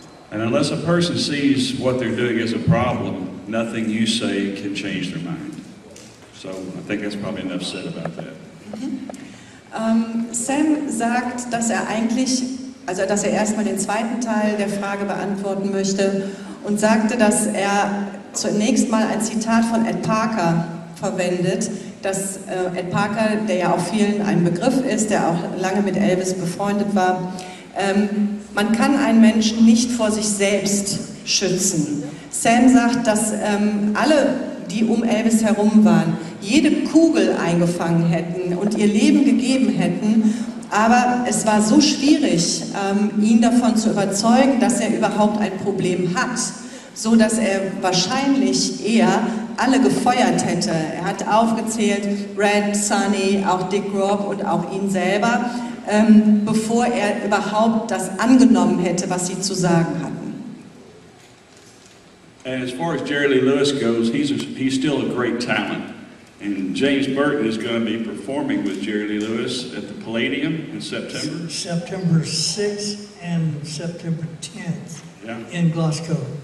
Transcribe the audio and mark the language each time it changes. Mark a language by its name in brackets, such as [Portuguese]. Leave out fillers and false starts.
[English] And unless a person sees what they're doing as a problem, nothing you say can change their mind. So I think that's probably enough said about that. [German] Sam sagt, dass er erstmal den zweiten Teil der Frage beantworten möchte und sagte, dass er zunächst mal ein Zitat von Ed Parker verwendet, dass Ed Parker, der ja auch vielen ein Begriff ist, der auch lange mit Elvis befreundet war, man kann einen Menschen nicht vor sich selbst schützen. Sam sagt, dass alle, die um Elvis herum waren, jede Kugel eingefangen hätten und ihr Leben gegeben hätten, aber es war so schwierig, ihn davon zu überzeugen, dass er überhaupt ein Problem hat, so dass er wahrscheinlich eher alle gefeuert hätte. Er hat aufgezählt, Red, Sonny, auch Dick Grove und auch ihn selber, bevor er überhaupt das angenommen hätte, was sie zu sagen hatten. [English] And as far as Jerry Lee Lewis goes, he's still a great talent. And James Burton is going to be performing with Jerry Lee Lewis at the Palladium in September. September 6th and September 10th Yeah. in Glasgow.